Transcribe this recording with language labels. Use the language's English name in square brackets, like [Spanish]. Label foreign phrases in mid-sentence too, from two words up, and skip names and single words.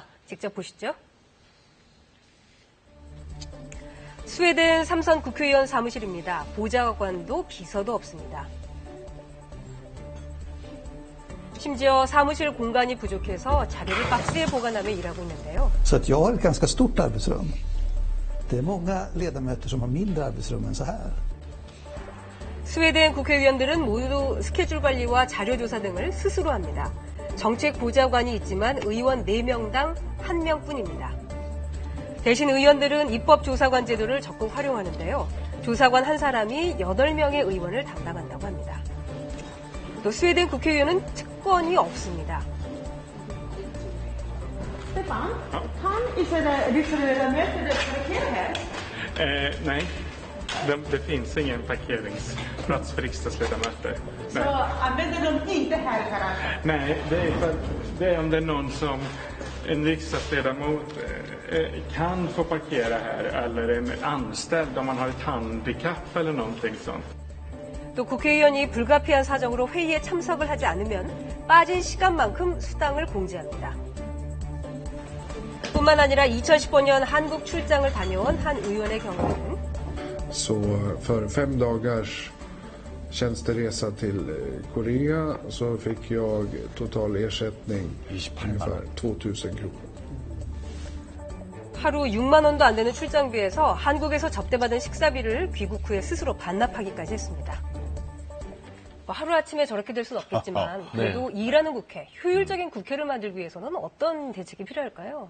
[Korean] 직접 보시죠. 스웨덴 3선 국회의원 사무실입니다. 보좌관도 비서도 없습니다. 심지어 사무실 공간이 부족해서 자료를 박스에 보관하며 일하고 있는데요. [Swedish] Så att jag har ett ganska stort arbetsrum. Det är många ledamöter som har mindre arbetsrum än så här. [Korean] 스웨덴 국회의원들은 모두 스케줄 관리와 자료 조사 등을 스스로 합니다. 정책 보좌관이 있지만 의원 4명당 1명뿐입니다. 대신 의원들은 입법조사관 제도를 적극 활용하는데요. 조사관 한 사람이 8명의 의원을 담당한다고 합니다. 또 스웨덴 국회의원은 특권이 없습니다. [Swedish] Stefan, han är riksdagsledamot för det här. Nej, Det finns ingen parkeringsplats för riksdagsledamöter. Så använder de inte här garaget? Nej, det är om det är någon som en riksdagsledamot kan få parkera här eller en anställd om man har ett handikapp eller någonting sånt. [Korean] 또 국회의원이 불가피한 사정으로 회의에 참석을 하지 않으면 빠진 시간만큼 수당을 공제합니다. 뿐만 아니라 2015년 한국 출장을 다녀온 한 의원의 경우에는 [Swedish] Så för 5 dagars tjänsteresa till Korea så fick jag total ersättning ungefär 2,000 kronor. [Korean] 하루 6만 원도 안 되는 출장비에서 한국에서 접대받은 식사비를 귀국 후에 스스로 반납하기까지 했습니다. 뭐 하루아침에 저렇게 될 수는 없겠지만 그래도 일하는 국회, 효율적인 국회를 만들기 위해서는 어떤 대책이 필요할까요?